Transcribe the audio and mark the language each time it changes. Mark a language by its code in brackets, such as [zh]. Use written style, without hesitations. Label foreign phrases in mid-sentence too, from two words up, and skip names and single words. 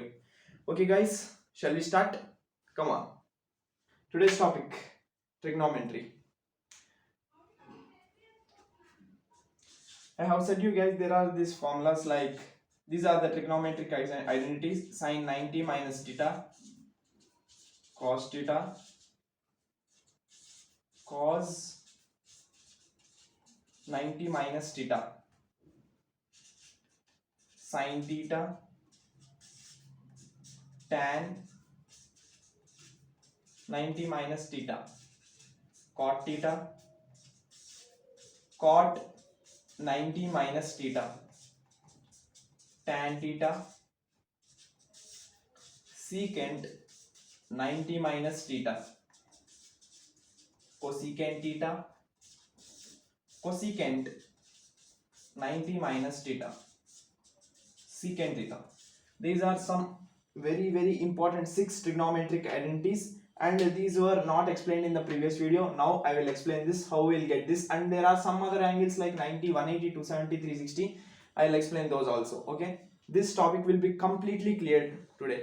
[en] Okay guys, shall we start? Come on. Today's topic, trigonometry. I have said you guys there are these formulas, like these are the trigonometric identities: sine 90 minus theta, cos theta, cos 90 minus theta, sine theta, tan 90 minus theta, cot theta, cot 90 minus theta, tan theta, secant 90 minus theta, cosecant theta, cosecant 90 minus theta, secant theta. These are some very important 6 trigonometric identities, and these were not explained in the previous video. Now I will explain this, how we'll get this, and there are some other angles like 90, 180, 270, 360. I'll explain those also. Okay, this topic will be completely cleared today.